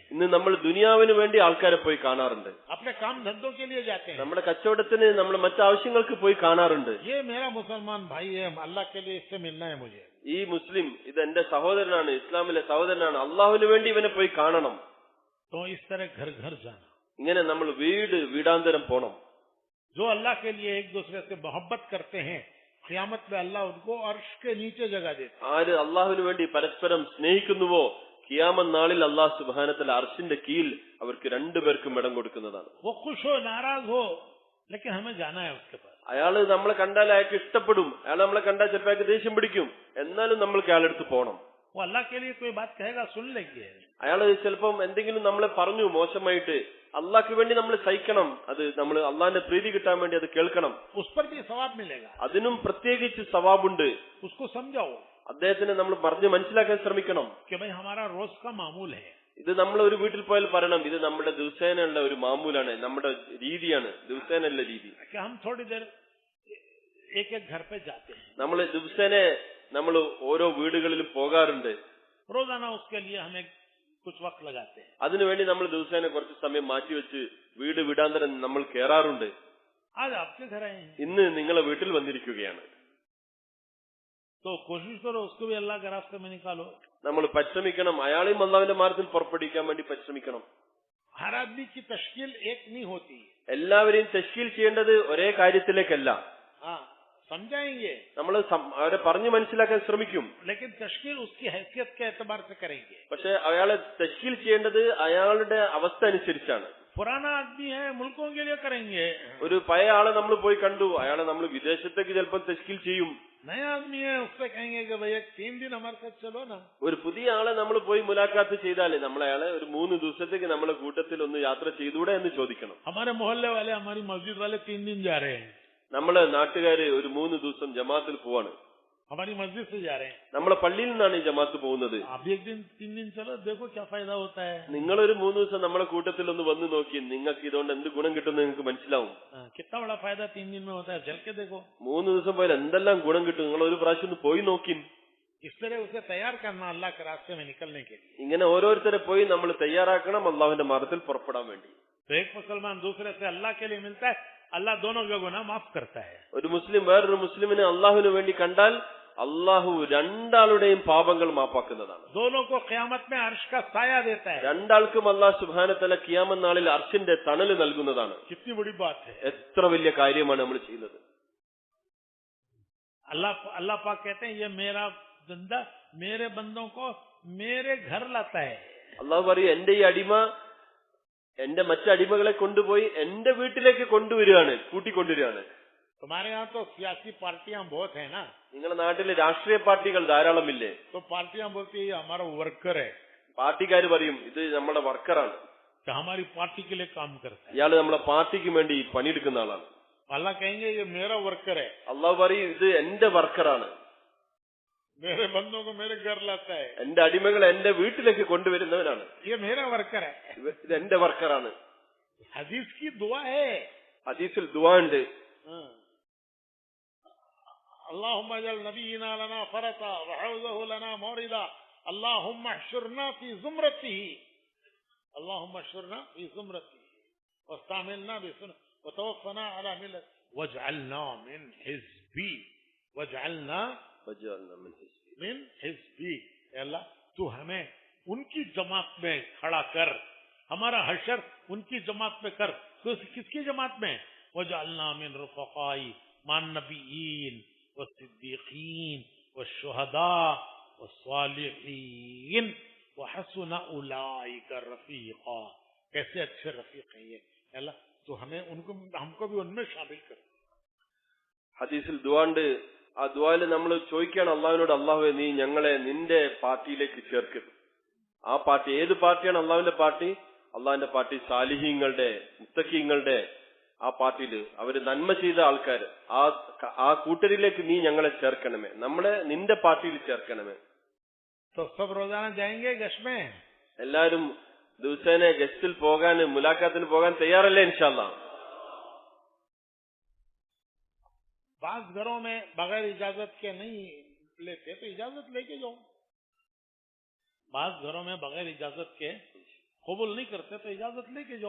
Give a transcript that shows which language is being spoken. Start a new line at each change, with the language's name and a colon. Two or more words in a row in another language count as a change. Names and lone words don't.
Malayalam: ഇന്ന് നമ്മൾ ദുനിയാവിന് വേണ്ടി ആൾക്കാരെ പോയി കാണാറുണ്ട്.
Hindi: अपने काम धंधों के लिए जाते हैं।
Malayalam: നമ്മുടെ കച്ചവടത്തിന്, നമ്മുടെ മറ്റാവശ്യങ്ങൾക്ക് പോയി കാണാറുണ്ട്.
Hindi: ये मेरा मुसलमान भाई है, अल्लाह के लिए इससे मिलना है मुझे।
Malayalam: ഈ മുസ്ലിം ഇത് എന്റെ സഹോദരനാണ്, ഇസ്ലാമിലെ സഹോദരനാണ്, അള്ളാഹുവിന് വേണ്ടി ഇവനെ പോയി കാണണം.
Hindi: तो इस तरह घर घर जाना।
Malayalam: ഇങ്ങനെ നമ്മൾ വീടാന്തരം പോണം.
Hindi: जो अल्लाह के लिए एक दूसरे से मोहब्बत करते हैं, क़यामत में अल्लाह उनको अर्श के नीचे जगह देता है।
Malayalam: ആര് അള്ളാഹുവിന് വേണ്ടി പരസ്പരം സ്നേഹിക്കുന്നുവോ ഖിയാമത്ത് നാളിൽ അള്ളാഹു
Arabic: سبحانه وتعالى
Malayalam: അർശിന്റെ കീഴിൽ അവർക്ക് രണ്ടുപേർക്കും ഇടം കൊടുക്കുന്നതാണ്.
Hindi: वो खुश हो नाराज हो, लेकिन हमें जाना है उसके पास।
Malayalam: അയാള് നമ്മളെ കണ്ടാൽ അയാൾക്ക് ഇഷ്ടപ്പെടും, അയാൾ നമ്മളെ കണ്ടാൽ ചിലപ്പോൾ അയാൾക്ക് ദേഷ്യം പിടിക്കും, എന്നാലും നമ്മൾക്ക് അയാളെടുത്ത് പോകണം.
Hindi: वो अल्लाह के लिए कोई बात कहेगा सुन लेंगे।
Malayalam: അയാള് ചിലപ്പം എന്തെങ്കിലും നമ്മളെ പറഞ്ഞു മോശമായിട്ട്, അള്ളാഹ്ക്ക് വേണ്ടി നമ്മൾ സഹിക്കണം, അത് നമ്മൾ അള്ളാഹിന്റെ പ്രീതി കിട്ടാൻ വേണ്ടി അത് കേൾക്കണം.
Hindi: उस पर भी सवाब मिलेगा।
Malayalam: അതിനും പ്രത്യേകിച്ച് സവാബുണ്ട്.
Hindi: उसको समझाओ
Malayalam: അദ്ദേഹത്തിനെ നമ്മൾ പറഞ്ഞ് മനസ്സിലാക്കാൻ ശ്രമിക്കണം.
Hindi: कि भाई हमारा रोज का मामूल है।
Malayalam: ഇത് നമ്മൾ ഒരു വീട്ടിൽ പോയാൽ പറയണം, ഇത് നമ്മുടെ ദിവസേനയുള്ള ഒരു മാമൂലാണ്, നമ്മുടെ രീതിയാണ്, ദിവസേനയുള്ള രീതി.
Hindi: कि हम थोड़ी देर एक एक घर पे जाते हैं,
Malayalam: നമ്മൾ ദിവസേന നമ്മൾ ഓരോ വീടുകളിലും പോകാറുണ്ട്.
Hindi: रोजाना उसके लिए हमें कुछ वक्त लगाते हैं।
Malayalam: അതിനുവേണ്ടി നമ്മൾ ദിവസേന കുറച്ച് സമയം മാറ്റിവെച്ച് വീടാന്തരം നമ്മൾ കയറാറുണ്ട്.
Hindi: आज आपके घर आए हैं
Malayalam: ഇന്ന് നിങ്ങളെ വീട്ടിൽ വന്നിരിക്കുകയാണ്.
Hindi: तो कोशिश करो उसको भी अल्लाह के रास्ते में निकालो।
Malayalam: നമ്മൾ പരിശ്രമിക്കണം, അയാളെയും അള്ളാഹുവിന്റെ മാർഗത്തിൽ പുറപ്പെടുവിക്കാൻ വേണ്ടി പരിശ്രമിക്കണം.
Hindi: हर आदमी की तश्कील एक नहीं होती।
Malayalam: എല്ലാവരെയും തശ്കീൽ ചെയ്യേണ്ടത് ഒരേ കാര്യത്തിലേക്കല്ല.
Hindi: हाँ, समझाएंगे,
Malayalam: നമ്മൾ അവരെ പറഞ്ഞു മനസ്സിലാക്കാൻ ശ്രമിക്കും.
Hindi: लेकिन तश्कील उसकी हैसियत के एतबार से करेंगे।
Malayalam: പക്ഷെ അയാളെ തശ്കീൽ ചെയ്യേണ്ടത് അയാളുടെ അവസ്ഥ അനുസരിച്ചാണ്.
Hindi: पुराना आदमी है, मुल्कों के लिए करेंगे।
Malayalam: ഒരു പഴയ ആളെ നമ്മൾ പോയി കണ്ടു, അയാളെ നമ്മൾ വിദേശത്തേക്ക് ചിലപ്പോൾ തശ്കീൽ ചെയ്യും.
Hindi: नया आदमी है, उससे कहेंगे कि भैया 3 दिन हमारे साथ चलो ना।
Malayalam: ഒരു പുതിയ ആളെ നമ്മൾ പോയി മുലാഖാത്ത് ചെയ്താലേ നമ്മൾ അയാളെ ഒരു 3 ദിവസത്തേക്ക് നമ്മളെ കൂട്ടത്തിൽ ഒന്ന് യാത്ര ചെയ്തുകൂടെ എന്ന് ചോദിക്കണം.
Hindi: हमारे मोहल्ले वाले, हमारी मस्जिद वाले 3 दिन जा रहे हैं,
Malayalam: നമ്മളെ നാട്ടുകാര് ഒരു 3 ദിവസം ജമാഅത്തിൽ പോവാണ്.
Hindi: हमारी मस्जिद से जा रहे हैं।
Malayalam: നമ്മളെ പള്ളിയിൽ നിന്നാണ് ഈ ജമാഅത്ത് പോകുന്നത്.
Hindi: आप भी 1 दिन 3 दिन चलो, देखो क्या फायदा होता है।
Malayalam: നിങ്ങളൊരു 3 ദിവസം നമ്മളെ കൂട്ടത്തിൽ ഒന്ന് വന്ന് നോക്കി, നിങ്ങൾക്ക് ഇതുകൊണ്ട് എന്ത് ഗുണം കിട്ടുമെന്ന് നിങ്ങൾക്ക് മനസ്സിലാവും.
Hindi: कितना बड़ा फायदा 3 दिन में होता है, चल के देखो।
Malayalam: 3 ദിവസം പോയാൽ എന്തെല്ലാം ഗുണം കിട്ടും, നിങ്ങൾ ഒരു പ്രാവശ്യം ഒന്ന് പോയി നോക്കി.
Hindi: इस तरह उसे तैयार करना अल्लाह के रास्ते में निकलने के लिए।
Malayalam: ഇങ്ങനെ ഓരോരുത്തരെ പോയി നമ്മൾ തയ്യാറാക്കണം അള്ളാഹുവിന്റെ മാർഗത്തിൽ പുറപ്പെടാൻ വേണ്ടി.
Hindi: तो एक मुसलमान दूसरे से अल्लाह के लिए मिलता है, अल्लाह दोनों के गुनाह माफ करता है।
Malayalam: ഒരു മുസ്ലിം വേറൊരു മുസ്ലിമിനെ അള്ളാഹുവിന് വേണ്ടി കണ്ടാൽ അള്ളാഹു രണ്ടാളുടെയും പാപങ്ങൾ മാപ്പാക്കുന്നതാണ്.
Hindi: दोनों को क़यामत में अर्श का साया देता है।
Malayalam: രണ്ടാൾക്കും അല്ലാഹു
Arabic: سبحانه و تعالى
Malayalam: ഖിയാമത്ത് നാളിൽ അർശിന്റെ തണല് നൽകുന്നതാണ്.
Hindi: कितनी बड़ी बात है।
Malayalam: എത്ര വലിയ കാര്യമാണ് നമ്മൾ ചെയ്യുന്നത്.
Hindi: अल्लाह पाक कहते हैं, ये मेरा बंदा मेरे बंदों को मेरे घर लाता है।
Malayalam: അള്ളാഹു പറയും, എന്റെ ഈ അടിമ എന്റെ മറ്റടിമകളെ കൊണ്ടുപോയി എന്റെ വീട്ടിലേക്ക് കൊണ്ടുവരികയാണ്, കൂട്ടിക്കൊണ്ടുവരികയാണ്.
Hindi: तुम्हारे यहाँ तो सियासी पार्टियां बहुत है ना,
Malayalam: നിങ്ങളുടെ നാട്ടിലെ രാഷ്ട്രീയ പാർട്ടികൾ ധാരാളമില്ലേ?
Hindi: तो पार्टियां बोलती है ये हमारा वर्कर है,
Malayalam: പാർട്ടിക്കാർ പറയും ഇത് നമ്മുടെ വർക്കറാണ്,
Hindi: तो हमारी पार्टी के लिए काम करता है।
Malayalam: ഇയാള് നമ്മളെ പാർട്ടിക്ക് വേണ്ടി പണിയെടുക്കുന്ന ആളാണ്.
Hindi: अल्लाह कहेंगे ये मेरा वर्कर है,
Malayalam: അള്ളാഹു പറയും ഇത് എന്റെ വർക്കറാണ്,
Hindi: मेरे बंदों को मेरे घर लाता है,
Malayalam: എന്റെ അടിമകളെ എന്റെ വീട്ടിലേക്ക് കൊണ്ടുവരുന്നവനാണ്,
Hindi: ये मेरा वर्कर है।
Malayalam: ഇത് എന്റെ വർക്കറാണ്.
Hindi: हदीस की दुआ है।
Malayalam: ഹദീസിൽ ദുആ ഉണ്ട്.
Arabic: اللهم اجعل نبينا لنا فرطا وحوزه لنا موردا اللهم احشرنا في زمرته اللهم احشرنا في زمرته واستعملنا بسنة وتوفنا على ملة واجعلنا من حزبي واجعلنا من حزبी
Hindi: अल्लाह तू हमें उनकी जमात में खड़ा कर हमारा हशर उनकी जमात में कर तो किसकी जमात में
Arabic: وجعلنا من رفقائه مع النبيين والصديقين والشهداء والصالحين وحسن أولئك رفيقا
Hindi: कैसे अच्छे रफीक हैं ये अल्लाह तो हमें उनको हमको भी उनमें शामिल कर
Malayalam: ഹദീസിൽ ദുആണ്ട് ആ ദുആയിൽ നമ്മൾ ചോദിക്കുകയാണ് അള്ളാഹുവിനോട് അള്ളാഹുവേ നീ ഞങ്ങളെ നിന്റെ പാർട്ടിയിലേക്ക് ചേർക്ക് ആ പാർട്ടി ഏത് പാർട്ടിയാണ് അള്ളാഹുവിന്റെ പാർട്ടി അള്ളാഹിന്റെ പാർട്ടി സാലിഹീങ്ങളുടെ മുത്തഖീങ്ങളുടെ ആ പാർട്ടിയിൽ അവര് നന്മ ചെയ്ത ആൾക്കാർ ആ കൂട്ടരിലേക്ക് നീ ഞങ്ങളെ ചേർക്കണമേ നമ്മളെ നിന്റെ പാർട്ടിയിൽ ചേർക്കണമേ
Hindi: तो सब रोजाना जाएंगे गश में
Malayalam: എല്ലാരും ദിവസേന ഗസ്റ്റിൽ പോകാൻ മുലാഖാത്തിന് പോകാൻ തയ്യാറല്ലേ ഇൻഷാല്ലാ
Hindi: बास घरों में बगैर इजाजत के नहीं लेते तो इजाजत लेके जाओ बास घरों में बगैर इजाजत के कबूल नहीं करते तो इजाजत लेके जाओ